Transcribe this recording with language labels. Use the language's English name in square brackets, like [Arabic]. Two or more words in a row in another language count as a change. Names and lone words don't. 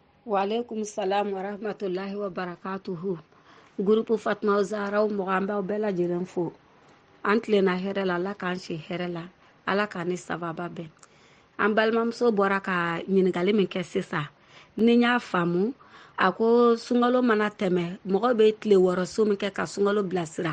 [Arabic] وعليكم السلام ورحمة الله وبركاته. [Bambara] Grupu Fatma Zahra Mugamba bɛɛ lajɛlen fo. An tilenna hɛrɛ la, Ala k'an si hɛrɛ la, Ala k'an ni sababa bɛn. An balimamuso bɔra ka ɲininkali min kɛ sisan, ni y'a faamu, a ko sunkalo mana tɛmɛ, mɔgɔ bɛ tile wɔɔrɔ so min kɛ ka sunkalo bilasira.